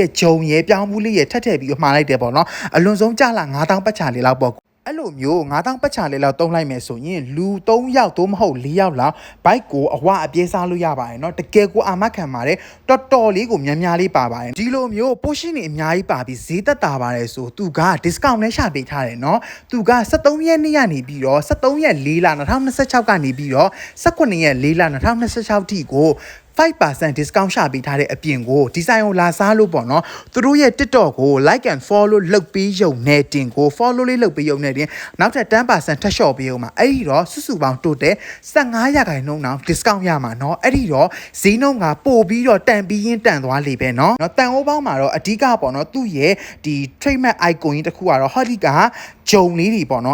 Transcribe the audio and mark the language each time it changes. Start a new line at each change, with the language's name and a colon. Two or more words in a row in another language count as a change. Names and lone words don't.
Burmese: ရဲ့ဂျုံရဲပြောင်းဘူးလေးရဲ့ထည့်ပြီးတော့မှာလိုက်တယ်ပေါ့နော်အလွန်ဆုံးကြလာ9000ပတ်ချာလေးလောက်ပေါ့အဲ့လိုမျိုး9000ပတ်ချာလေးလောက်တုံးလိုက်မယ်ဆိုရင်လူ3ယောက်သို့မဟုတ်4ယောက်လောက်ဘိုက်ကိုအဝအပြေးစားလို့ရပါတယ်เนาะတကယ်ကိုအာမခံပါတယ်တော်လေးကိုများလေးပါပါတယ်ဒီလိုမျိုးပိုရှင်နေအများကြီးပါပြီးဈေးသက်သာပါတယ်ဆိုသူက discount နဲ့ရှာပေးထားတယ်เนาะသူက73ရက်နေ့ကနေပြီးတော့73ရက်4လ2026ကနေပြီးတော့18ရက်4လ2026ထိကို 5% discount ရှာပေးထားတဲ့အပြင်ကိုဒီဇိုင်းကိုလာစားလို့ပေါ့နော်သူတို့ရဲ့ TikTok ကို
English: like and follow
Burmese: လုပ်ပေးရုံနဲ့တင်ကို follow လေးလုပ်ပေးရုံနဲ့တင်နောက်ထပ် 10% ထပ်လျှော့ပေးဦးမှာအဲ့ဒီတော့စုစုပေါင်းတိုးတဲ့15%နှုန်း discount ရမှာเนาะအဲ့ဒီတော့ဈေးနှုန်းကပို့ပြီးတော့တန်ပြီးရင်တန်သွားလေပဲเนาะတန်အိုးပေါင်းမှာတော့အဓိကပေါ့နော်သူ့ရဲ့ဒီ
English: trademark icon
Burmese: ကြီးတစ်ခုကတော့ဟောဒီကဂျုံလေးတွေပေါ့နော်